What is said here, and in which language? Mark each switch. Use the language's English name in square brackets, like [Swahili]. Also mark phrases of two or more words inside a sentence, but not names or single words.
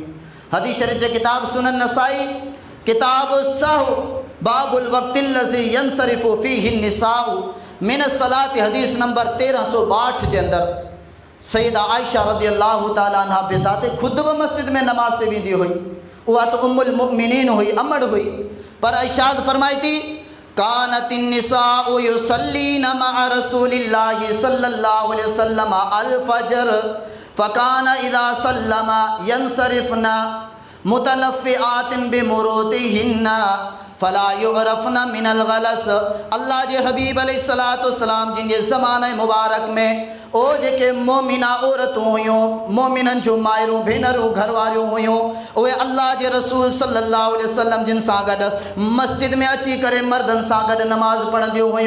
[Sindhi] हदीस शरीफ़ जे किताब सुनन नसाई किताब सहु [Arabic] باب الوقت الذي ينصرف فيه النساء من صلاة [Sindhi] हदीस नंबर 1362 जे अंदर सैयदा आयशा [Arabic] رضي الله تعالى عنها [Sindhi] बेज़ाते खुद भी मस्जिद में नमाज ते वेंदी हुई। उहा तो उम्मुल मुमिनीन हुई, अमड़ हुई, पर इरशाद फरमाई थी [Arabic] كانت النساء يصلين مع رسول الله صلى الله عليه وسلم الفجر فكان إذا سلم ينصرفن متلفعات بمروطهن فلا يعرفن من الغلس. [Sindhi] अल्लाह जे हबीब [Arabic] عليه الصلاة والسلام [Sindhi] जिन जे ज़माने मुबारक में ओ जेके मोमिना औरतूं हुयूं, मोमिननि जूं मायरूं भेनरूं घरवारियूं हुयूं, उहे अल्लाह जे रसूल [Arabic] صلى الله عليه وسلم [Sindhi] जिन सां गॾु मस्जिद में अची करे मर्दनि सां गॾु नमाज़ पढ़ंदियूं हुयूं।